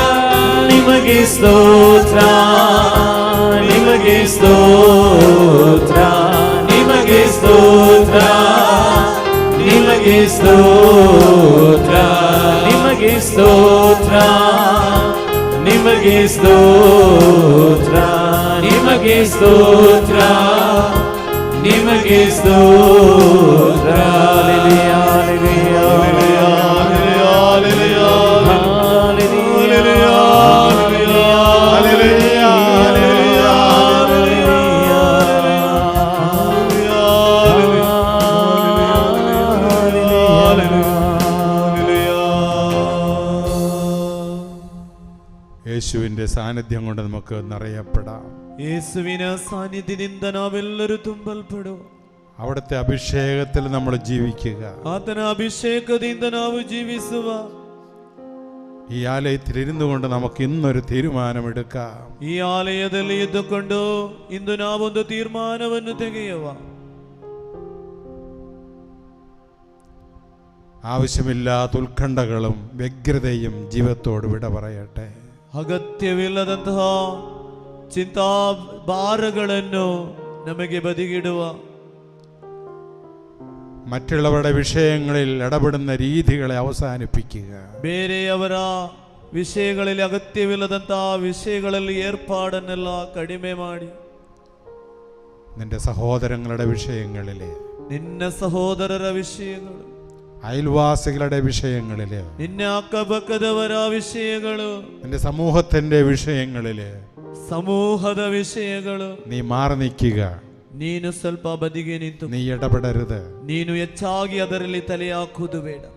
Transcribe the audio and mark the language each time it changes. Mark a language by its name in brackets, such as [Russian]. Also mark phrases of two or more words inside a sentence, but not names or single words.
[Kannada] ನಿಮಗೆ ಸ್ತೋತ್ರ ನಿಮಗೆ ಸ್ತೋತ್ರ ನಿಮಗೆ ಸ್ತೋತ್ರ ನಿಮಗೆ ಸ್ತೋತ್ರ ನಿಮಗೆ ಸ್ತೋತ್ರ ನಿಮಗೆ ಸ್ತೋತ್ರ ನಿಮಗೆ ಸ್ತೋತ್ರ ನಿಮಗೆ ಸ್ತೋತ್ರ. ಹಲ್ಲೆಲೂಯಾ ಹಲ್ಲೆಲೂಯಾ ಹಲ್ಲೆಲೂಯಾ ಹಲ್ಲೆಲೂಯಾ ಹಲ್ಲೆಲೂಯಾ ಹಲ್ಲೆಲೂಯಾ [Malayalam] യേശുവിൻ്റെ സാന്നിധ്യം കൊണ്ട് നമുക്ക് നിറയപ്പെടാം. [Kannada] ಯೇಸುವಿನ ಸಾನ್ನಿಧ್ಯದಿಂದ ನಾವೆಲ್ಲರೂ ತುಂಬಲ್ಪಡುವ. [Malayalam] അവിടുത്തെ അഭിഷേകത്തിൽ നമ്മൾ ജീവിക്കുക. [Kannada] ಆತನ ಅಭಿಷೇಕದಿಂದ ನಾವು ಜೀವಿಸುವ. [Malayalam] ഈ ആലയത്തിൽ ഇരുന്നു കൊണ്ട് നമുക്ക് ഇന്നൊരു തീരുമാനമെടുക്കാം. [Kannada] ಈ ಆಲಯದಲ್ಲಿ ಇದ್ದುಕೊಂಡು ಇಂದು ನಾವೊಂದು ತೀರ್ಮಾನವನ್ನು ತೆಗೆಯುವ. [Malayalam] ആവശ്യമില്ലാത്ത ഉത്കണ്ഠകളും വ്യഗ്രതയും ജീവിതത്തോട് വിട പറയട്ടെ. [Kannada] ಅಗತ್ಯವಿಲ್ಲದಂತಹ ಚಿಂತಾ ಭಾರಗಳನ್ನು ನಮಗೆ ಬದಿಗಿಡುವ. [Malayalam] മറ്റുള്ളവരുടെ വിഷയങ്ങളിൽ ഇടപെടുന്ന രീതികളെ അവസാനിപ്പിക്കുക. [Kannada] ಬೇರೆಯವರ ವಿಷಯಗಳಲ್ಲಿ ಅಗತ್ಯವಿಲ್ಲದಂತಹ ವಿಷಯಗಳಲ್ಲಿ ಏರ್ಪಾಡನ್ನೆಲ್ಲ ಕಡಿಮೆ ಮಾಡಿ [Malayalam] നിന്റെ സഹോദരങ്ങളുടെ വിഷയങ്ങളിലെ, [Kannada] ನಿನ್ನ ಸಹೋದರರ ವಿಷಯಗಳು, [Malayalam] അയൽവാസികളുടെ വിഷയങ്ങളില്, [Kannada] ನಿನ್ನ ಅಕ್ಕಪಕ್ಕದವರ ವಿಷಯಗಳು, [Malayalam] നിന്റെ സമൂഹത്തിന്റെ വിഷയങ്ങളില് [Kannada] ಸಮೂಹದ ವಿಷಯಗಳು [Malayalam] നീ മാറി നിൽക്കുക. [Kannada] ನೀನು ಸ್ವಲ್ಪ ಬದಿಗೆ ನಿಂತು [Malayalam] നീ ഇടപെടരുത്. [Kannada] ನೀನು ಹೆಚ್ಚಾಗಿ ಅದರಲ್ಲಿ ತಲೆ ಹಾಕುವುದು ಬೇಡ.